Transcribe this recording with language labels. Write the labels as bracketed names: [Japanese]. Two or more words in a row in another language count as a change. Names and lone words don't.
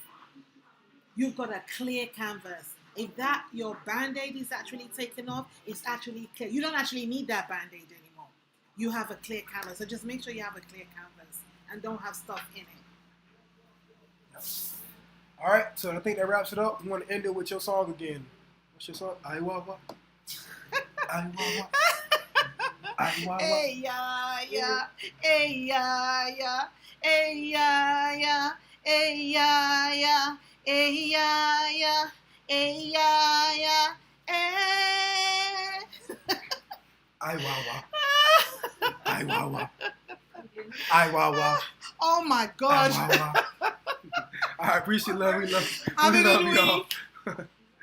[English] You've got a clear canvas. If your band-aid is actually taken off, it's actually clear. You don't actually need that band-aid anymore. You have a clear canvas. So just make sure you have a clear canvas and don't have stuff in it. Yep. All right, so I think that wraps it up. We want to end it with your song again. What's your song? Ay Wawa. Ay Wawa. Ay Wawa. Hey ya ya, hey ya ya, hey ya ya, hey ya ya, hey ya ya, hey ya ya, eh. Ay Wawa. Ay Wawa. Ay Wawa. Oh my God. Ay Wawa. I appreciate love. We love Have a good y'all.